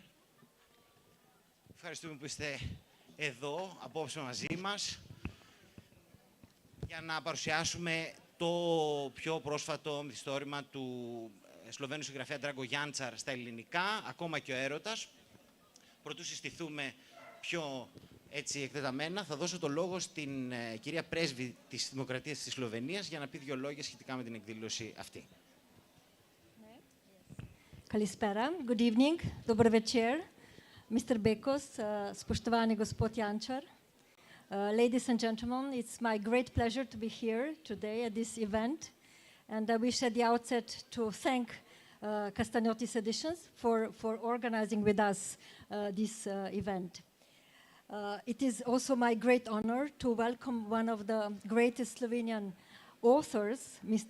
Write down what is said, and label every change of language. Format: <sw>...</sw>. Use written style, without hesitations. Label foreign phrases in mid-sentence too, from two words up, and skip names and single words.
<el>Ευχαριστούμε που είστε εδώ, απόψε μαζί μας, για να παρουσιάσουμε το πιο πρόσφατο μυθιστόρημα του Σλοβαίνου συγγραφέα Ντράγκο Γιάντσαρ στα ελληνικά, ακόμα και ο έρωτας. Πρωτού συστηθούμε πιο έτσι εκτεταμένα, θα δώσω το λόγο στην κυρία Πρέσβη της Δημοκρατίας της Σλοβενίας για να πει δύο λόγια σχετικά με την εκδήλωση αυτή. Kalispera,</el> <en>good evening,</en> <sl>dober večer, Mr. Bekos, spoštovani gospod Jančar.</sl> <en>Ladies and gentlemen, it's my great pleasure to be here today at this event, and I wish at the outset to thank Castagnotis Editions for organizing with us this event. It is also my great honor to welcome one of the greatest Slovenian authors, Mr.</en>